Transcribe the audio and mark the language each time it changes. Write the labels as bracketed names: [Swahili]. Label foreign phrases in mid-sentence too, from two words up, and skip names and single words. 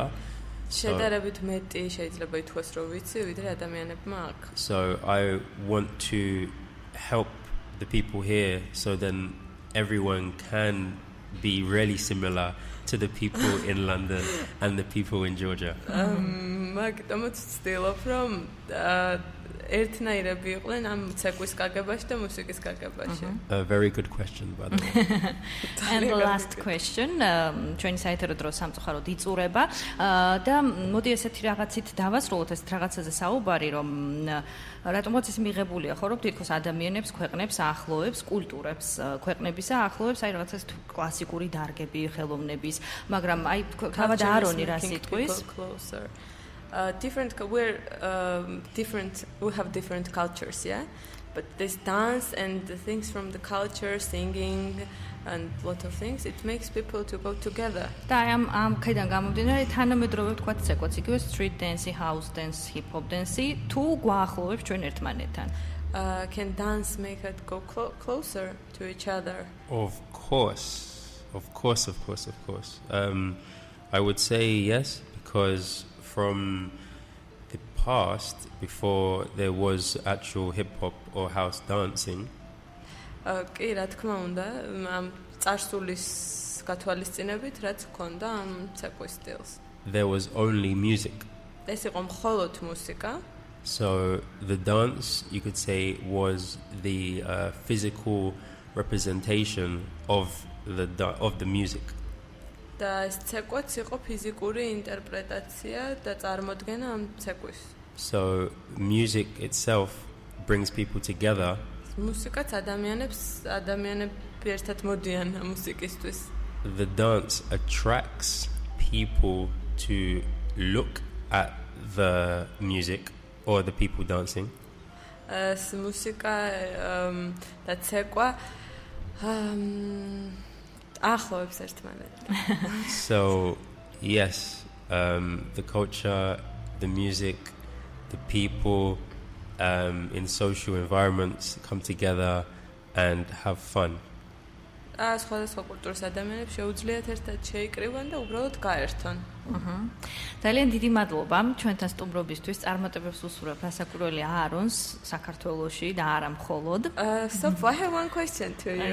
[English] So I want to help the people here so then everyone can be really similar to the people in London and the people in Georgia. [Georgian] ერთნაირები იყვნენ ამ ცეკვის გაგებაში და მუსიკის გაგებაში. [English] A very good question, by the way. And the last question, [Georgian] ჩვენი საერთო დრო სამწუხაროდ იწურება და მოდი ესეთი რაღაცით დავასრულოთ ეს რაღაცაზე საუბარი, რომ რატომაც ის მიღებულია, ხო, რომ თითქოს ადამიანებს, ქვეყნებს აახლოებს, კულტურებს, ქვეყნებისა აახლოებს, აი რაღაცას კლასიკური დარგები, ხელოვნების, მაგრამ აი თავად აარონი რას იტყვის? [English] We're different. We have different cultures, yeah. But this dance and the things from the culture, singing, and a lot of things, it makes people to go together. [Georgian] და ამ ქედან გამომდინარე თანამედროვე ვთქვათ ცეკვაც იგივე [English] street dance, house dance, hip hop dance [Georgian] თუ გვაახლოვებს ჩვენ ერთმანეთთან. [English] Can dance make it go closer to each other? Of course. I would say yes, because from the past, before there was actual hip hop or house dancing. [Georgian] კი, რა თქმა უნდა, ამ წარსულის გათვალისწინებით რაც ჰქონდა ამ ცეკვის სტილს. [English] There was only music. [Georgian] ეს იყო მხოლოდ მუსიკა. [English] So the dance, you could say, was the physical representation of the music. [Georgian] და ეს ცეკვაც იყო ფიზიკური ინტერპრეტაცია და წარმოდგენა ამ ცეკვის. [English] So music itself brings people together. [Georgian] მუსიკაც ადამიანები ერთად მოდიან მუსიკისთვის. [English] The dance attracts people to look at the music or the people dancing. [Georgian] ეს მუსიკა და ცეკვა ახლოვებს ერთმანეთს. [English] So yes, the culture, the music, the people in social environments come together and have fun. [Georgian] სხვადასხვა კულტურის ადამიანებს შეუძლიათ ერთად შეიკრიბონ და უბრალოდ გაერთონ. ძალიან დიდი მადლობა ჩვენთან სტუმრობისთვის. წარმატებებს უსურვებ რასაკვირველი აარონს საქართველოში და არა მხოლოდ. [English] So I have one question to you.